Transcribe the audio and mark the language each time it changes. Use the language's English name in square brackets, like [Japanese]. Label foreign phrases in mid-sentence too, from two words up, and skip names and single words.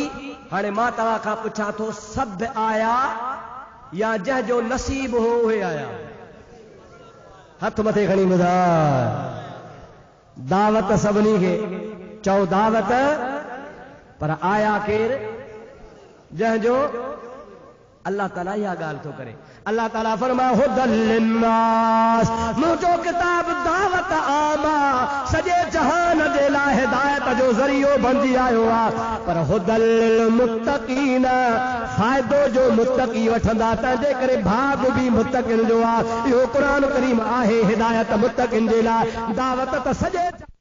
[Sindhi] हाणे मां तव्हां खां पुछां थो, सभु आया या जंहिंजो नसीब हो उहे आया? हथ मथे खणी ॿुधाए। दावत सभिनी खे, चओ दावत, पर आया केरु? जंहिंजो अल्लाह ताला इहा ॻाल्हि थो करे। अल्लाह ताला फरमाए [Arabic] هدى للناس, [Sindhi] मुंहिंजो किताब दावत आम आहे, सॼे जहान जे लाइ हिदायत जो ज़रियो बणिजी आयो आहे। [Arabic] पर هدى للمتقين, [Sindhi] फ़ाइदो जो मुत्तक़ी वठंदा, तंहिंजे करे भाग बि मुत्तक़िन जो आहे। इहो क़ुरान करीम आहे हिदायत मुत्तक़िन जे लाइ, दावत त सॼे